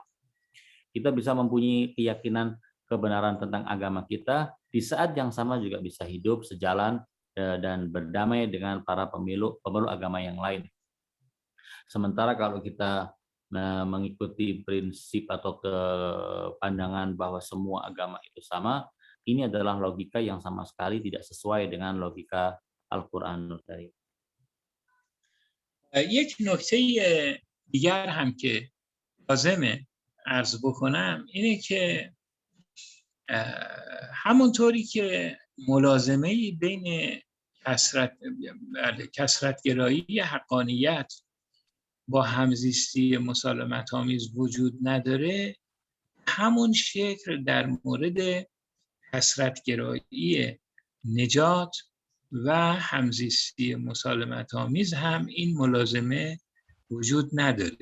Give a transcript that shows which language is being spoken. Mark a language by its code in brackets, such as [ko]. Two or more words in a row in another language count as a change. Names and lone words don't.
[id] Kita bisa mempunyai keyakinan kebenaran tentang agama kita, di saat yang sama juga bisa hidup sejalan dan berdamai dengan para pemeluk agama yang lain. Sementara kalau kita mengikuti prinsip atau pandangan bahwa semua agama itu sama, ini adalah logika yang sama sekali tidak sesuai dengan logika Al-Qur'anul Karim. [fa] یک نکته دیگر هم که لازمه عرض بکنم اینه که همونطوری که ملازمه‌ای بین کثرت‌گرایی حقانیت با همزیستی مسالمت‌آمیز وجود نداره، همون شکل در مورد کثرت‌گرایی نجات و همزیستی مسالمت‌آمیز هم این ملازمه وجود نداره.